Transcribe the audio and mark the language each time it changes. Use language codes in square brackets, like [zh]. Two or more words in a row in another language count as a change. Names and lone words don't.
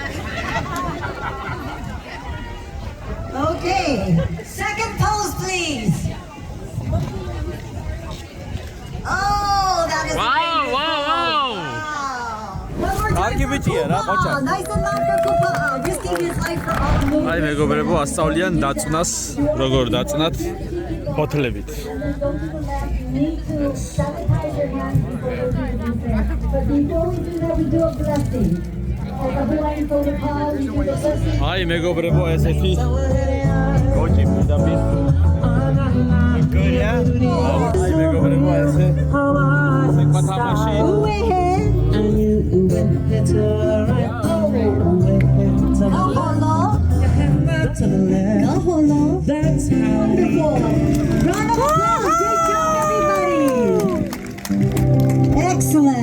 [en] Okay, second pose please. Oh, that is Wow. One more time for Kupal. Nice and loud for Kupal. Just give me a slide for all the movement. [ka] აი მეგობრებო, ასწავლიან დაწნას, როგორ დაწნათ ფოთლებით. [en] Need to sanitize your hands before you do this. But before we do that, we do a blessing. As a Hawaiian protocol, we do the blessing. [ka] აი მეგობრებო, ესეთი გოჭი პირდაპირ. გორია? აი მეგობრებო, ესე თამაში. [en] That's wonderful. Round of applause. Great job, everybody. Excellent.